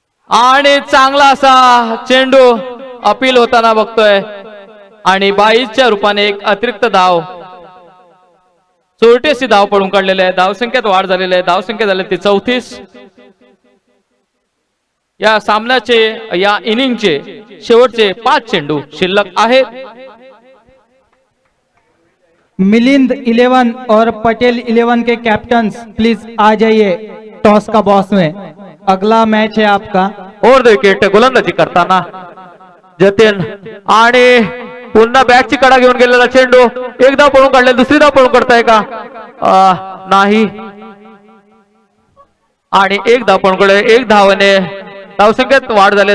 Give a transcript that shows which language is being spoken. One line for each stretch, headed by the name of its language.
Marathi: आणि चांगला असा चेंडू अपील होताना बघतोय आणि 22च्या रूपाने एक अतिरिक्त धाव, चोरटेसी धाव पडून काढलेले आहे. धावसंख्येत वाढ झालेली आहे. धावसंख्या झाली ती 34. या सामन्याचे, या इनिंगचे शेवटचे 5 चेंडू शिल्लक आहेत.
Hindi: मिलिंद 11 और पटेल 11 के कैप्टन्स प्लीज आ जाइए टॉस का बॉस में, अगला मैच है आपका.
Marathi: ओव्हर द विकेट गोलंदाजी करताना जतीन आणि पुन्हा बॅटची कडा घेऊन गेलेला चेंडू. एक धाव पळून काढले, दुसरी धाव पळून काढताय का? नाही. आणि एक धाव पळून काढले. एक धावाने धावसंख्येत वाढ झाली.